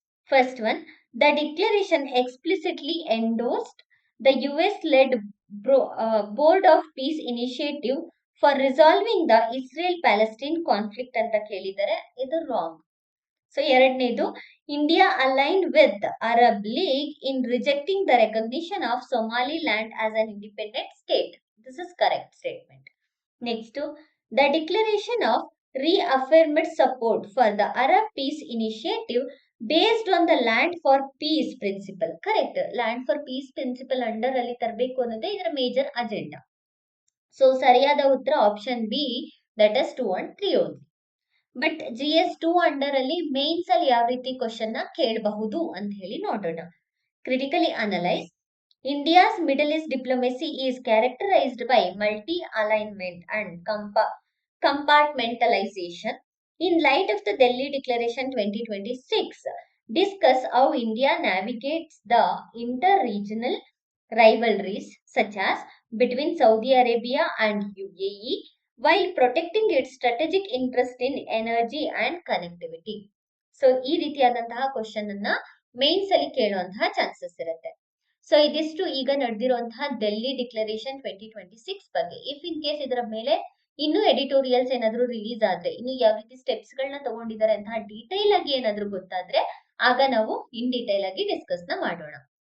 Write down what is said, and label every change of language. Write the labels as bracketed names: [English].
[English] First one, the declaration explicitly endorsed the US-led Board of Peace initiative for resolving the Israel-Palestine conflict [Kannada] ಅಂತ ಕೇಳಿದರೆ ಇದು wrong. [English] So ಎರಡನೇದು, India aligned with Arab League in rejecting the recognition of Somaliland as an independent state. This is correct statement. Next, the declaration of reaffirmed support for the Arab Peace Initiative based on the land for peace principle. Correct. Land for peace principle under [Kannada] ಅಲ್ಲಿ ತರಬೇಕು ಅನ್ನೋದೇ ಇದರ major agenda. So ಸರಿಯಾದ ಉತ್ತರ option B, [English] That is 2 and 3 only. [Kannada] But GS 2 under ಅಲ್ಲಿ mains ಅಲ್ಲಿ ಯಾವ ರೀತಿ ಕ್ವಶನ್ ನ ಕೇಳಬಹುದು ಅಂತ ಹೇಳಿ ನೋಡೋಣ. [English] Critically analyse. India's Middle East diplomacy is characterized by multi-alignment and compartmentalization. In light of the Delhi Declaration 2026, discuss how India navigates the inter-regional rivalries such as between Saudi Arabia and UAE while protecting its strategic interest in energy and connectivity. [Kannada] So ಈ ರೀತಿಯಾದಂತಹ question ಅನ್ನ mains ಅಲ್ಲಿ ಕೇಳುವಂತಹ chances ಇರುತ್ತೆ. So ಇದಿಷ್ಟು ಈಗ ನಡೆದಿರುವಂತಹ Delhi declaration 2026 ಬಗ್ಗೆ. [English] if in case [Kannada] ಇದರ ಮೇಲೆ ಇನ್ನು ಎಡಿಟೋರಿಯಲ್ಸ್ ಏನಾದ್ರು ರಿಲೀಸ್ ಆದ್ರೆ, ಇನ್ನು ಯಾವ ರೀತಿ ಸ್ಟೆಪ್ಸ್ ಗಳನ್ನ ತಗೊಂಡಿದ್ದಾರೆ ಅಂತ ಡೀಟೈಲ್ ಆಗಿ ಏನಾದ್ರು ಗೊತ್ತಾದ್ರೆ ಆಗ ನಾವು ಇನ್ ಡೀಟೈಲ್ ಆಗಿ ಡಿಸ್ಕಸ್ ನ ಮಾಡೋಣ.